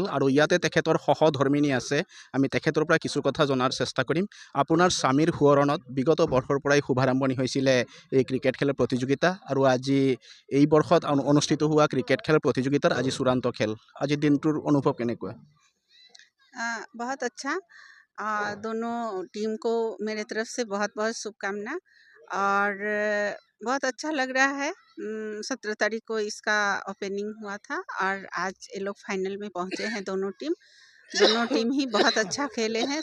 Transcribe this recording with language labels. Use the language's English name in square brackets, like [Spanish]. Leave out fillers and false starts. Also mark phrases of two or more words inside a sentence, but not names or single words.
[Assamese] আৰু ইয়াতে তেখেতৰ সহধৰ্মিনী আছে, আমি তেখেতৰ পৰা কিছু কথা জনাৰ চেষ্টা কৰিম। আপোনাৰ স্বামীৰ সোঁৱৰণত বিগত বৰ্ষৰ পৰাই শুভাৰম্ভণি হৈছিলে এই ক্ৰিকেট খেল প্ৰতিযোগিতা, আৰু আজি এই বৰ্ষত অনুষ্ঠিত হোৱা ক্ৰিকেট খেল প্ৰতিযোগিতাৰ আজি চূড়ান্ত খেল। আজিৰ দিনটোৰ অনুভৱ কেনেকুৱা? [Hindi] बहुत अच्छा। दोनों टीम को मेरे तरफ से बहुत बहुत शुभकामना। और बहुत अच्छा लग रहा है। 17 तारीख को इसका ओपनिंग हुआ था और आज ये लोग फाइनल में पहुंचे हैं। दोनों टीम ही बहुत अच्छा खेले हैं।